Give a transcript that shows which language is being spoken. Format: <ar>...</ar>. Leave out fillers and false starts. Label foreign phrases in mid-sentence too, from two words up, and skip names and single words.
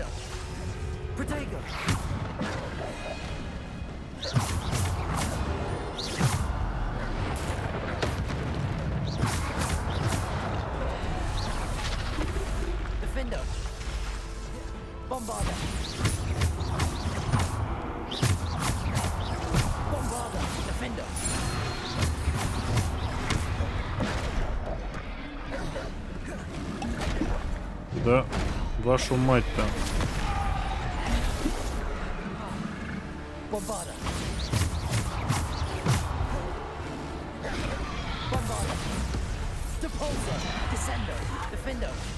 <la>Protego. Defender. Bombarder. Bombarder. Defender.</la> <ru>Да, вашу мать-то.</ru> <la>Bombarder. Bombarder. Repulsor, Descendo, Defendo.</la>